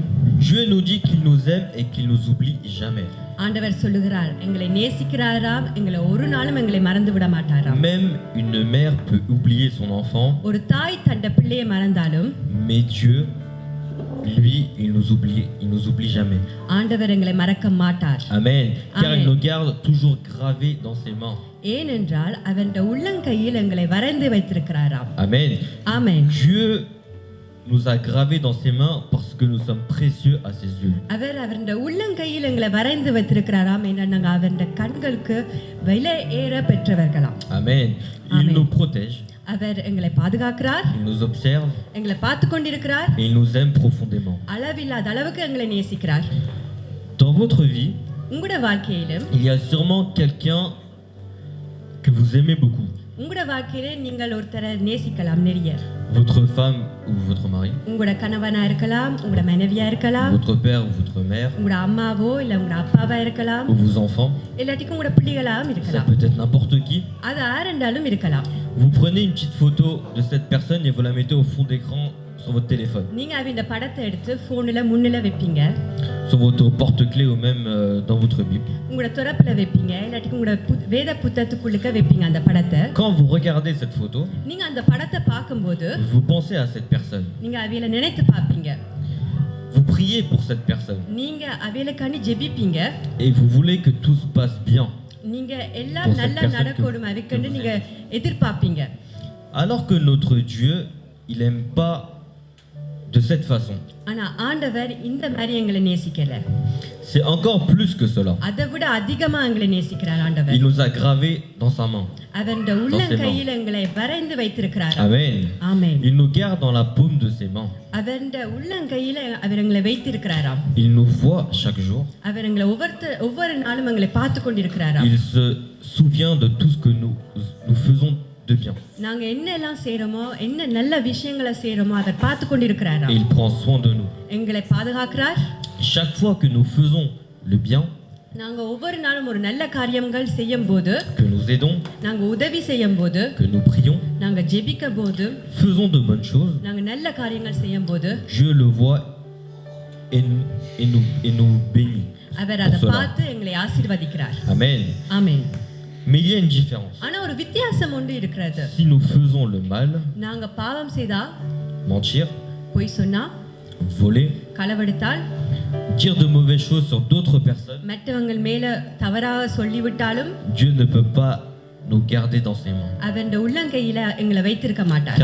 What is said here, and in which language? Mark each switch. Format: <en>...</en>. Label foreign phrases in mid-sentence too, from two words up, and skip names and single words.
<fr>Dieu nous dit qu'il nous aime et qu'il nous oublie jamais.</fr> <ta>ஆண்டவர் சொல்லுகிறார், எங்களை நேசிக்கிறாராம், எங்களை ஒரு நாளும் எங்களை மறந்து விட மாட்டாராம்.</ta> <fr>Même une mère peut oublier son enfant,</fr> <ta>ஒரு தாய் தன்னுடைய பிள்ளையை மறந்தாலும்</ta> <fr>mais Dieu, lui, il nous oublie jamais.</fr> <ta>ஆண்டவர் எங்களை மறக்க மாட்டார்.</ta> <fr>Amen. Car Amen. il nous garde toujours gravés dans ses mains.</fr> <ta>ஏனென்றால் அவருடைய உள்ளங்கையில் எங்களை வரைந்து வைத்திருக்கிறாராம்.</ta> <fr>Amen.</fr> <ta>ஆமென்.</ta> <fr>Dieu nous a gravés dans ses mains parce que nous sommes précieux à ses yeux.</fr> <ta>அவர் அவருடைய உள்ளங்கையில் எங்களை வரைந்து வைத்திருக்கிறாராம். ஏன்னா நாங்கள் அவருடைய கண்களுக்கு விலை ஏற பெற்றவர்களாம்.</ta> <fr>Amen. Il Amen. nous protège,</fr> <ta>அவர் எங்களை பாதுகாக்கிறார்,</ta> <fr>il nous observe</fr> <ta>எங்களை பார்த்து கொண்டிருக்கிறார்,</ta> <fr>et il nous aime profondément.</fr> <ta>அளவில்லாத அளவுக்கு எங்களை நேசிக்கிறார்.</ta> <fr>Dans votre vie,</fr> <ta>உங்களுடைய வாழ்க்கையிலும்</ta> <fr>il y a sûrement quelqu'un que vous aimez beaucoup.</fr> <ta>உங்களுடைய வாழ்க்கையிலே நீங்கள் ஒருத்தரை நேசிக்கலாம் நிறைய.</ta> <fr>Votre femme ou votre mari,</fr> <ta>உங்களோட கணவனா இருக்கலாம், உங்களோட மனைவியா இருக்கலாம்,</ta> <fr>votre père ou votre mère,</fr> <ta>உங்களோட அம்மாவோ இல்ல உங்களோட அப்பாவா இருக்கலாம்,</ta> <fr>ou vos enfants,</fr> <ta>இல்லாட்டிக்கும் உங்களோட பிள்ளைகளாவும்</ta> <fr>ça</fr> <ta>இருக்கலாம்.</ta> <fr>peut être n'importe qui.</fr> <ta>அது யாரென்றாலும் இருக்கலாம்.</ta> <fr>Vous prenez une petite photo de cette personne et vous la mettez au fond d'écran sur votre téléphone,</fr> <ta>நீங்க அவன் படத்தை எடுத்து போன்ல முன்னில வைப்பீங்க,</ta> <fr>sur votre porte-clés ou même dans votre Bible.</fr> <ta>உங்களோட துறப்புல வைப்பீங்க, இல்லாட்டிக்கும் உங்களோட வேத புத்தகத்துக்குள்ளுக்க வைப்பீங்க அந்த படத்தை.</ta> <fr>Quand vous regardez cette photo,</fr> <ta>நீங்க அந்த படத்தை பார்க்கும்போது</ta> <fr>vous pensez à cette personne.</fr> <ta>நீங்க அவையில நினைத்து பார்ப்பீங்க,</ta> <fr>Vous priez pour cette personne</fr> <ta>நீங்க அவையிலக்காண்டி ஜெபிப்பீங்க,</ta> <fr>et vous voulez que tout se passe bien.</fr> <ta>நீங்க எல்லாம்</ta> <fr>Pour cette</fr> <ta>நல்லா</ta> <fr>personne</fr> <ta>நடக்கணும் அதுக்கண்டு நீங்க எதிர்பார்ப்பீங்க.</ta> <fr>Alors que notre Dieu, il aime pas de cette façon.</fr> <ta>ஆனா ஆண்டவர் இந்த மாதிரி எங்களை நேசிக்கல,</ta> <fr>C'est encore plus que cela.</fr> <ta>அதை விட அதிகமா எங்களை நேசிக்கிறார் ஆண்டவர்.</ta> <fr>Il nous a gravés dans sa main.</fr> <ta>அவருடைய உள்ளங்கையில் எங்களை வரைந்து வைத்திருக்கிறார்.</ta> <fr>Amen.</fr> <ta>ஆமென்.</ta> <fr>Il nous garde dans la paume de ses mains.</fr> <ta>அவருடைய உள்ளங்கையில் அவர் எங்களை வைத்திருக்கிறாராம்.</ta> <fr>Il nous voit chaque jour.</fr> <ta>அவர் எங்களை ஒவ்வொரு நாளும் எங்களை பார்த்து கொண்டிருக்கிறாராம்.</ta> <fr>Il se souvient de tout ce que nous faisons de bien.</fr> <ta>நாங்க என்ன எல்லாம் செய்றோமோ, என்ன நல்ல விஷயங்களை செய்றோமோ அதை பார்த்து கொண்டிருக்கிறாராம்.</ta> <fr>Et il prend soin de nous.</fr> <ta>எங்களை பாதுகாக்கிறார்.</ta> <fr>Chaque fois que nous faisons le bien,</fr> <ta>நாங்க ஒவ்வொரு நாளும் ஒரு நல்ல காரியங்கள் செய்யும்போது,</ta> <fr>que nous aidons,</fr> <ta>நாங்க உதவி செய்யும்போது,</ta> <fr>que nous prions,</fr> <ta>நாங்க ஜெபிக்கும் போது,</ta> <fr>faisons de bonnes choses,</fr> <ta>நாங்க நல்ல காரியங்கள் செய்யும்போது</ta> <fr>Dieu le voit et nous bénit.</fr> <ta>அவர்</ta> <fr>Pour</fr> <ta>அதை</ta> <fr>cela.</fr> <ta>பார்த்து எங்களை ஆசீர்வதிக்கிறார்.</ta> <fr>Amen.</fr> <ta>ஆமென்.</ta> <fr>Mais il y a une différence.</fr> <ta>ஆனா ஒரு வித்தியாசம் ஒன்று இருக்கிறது.</ta> <fr>Si nous faisons le mal,</fr> <ta>நாங்க பாவம் செய்தா,</ta> <fr>mentir,</fr> <ta>பொய் சொன்னா,</ta> <fr>voler,</fr> <ta>களவெடுத்தால்,</ta> <fr>dire de mauvaises choses sur d'autres personnes,</fr> <ta>மற்றவங்க மேல தவறாக சொல்லிவிட்டாலும்</ta> <fr>Dieu ne peut pas nous garder dans ses mains.</fr> <ta>அவன் உள்ளங்கையில எங்களை வைத்திருக்க மாட்டார்.</ta>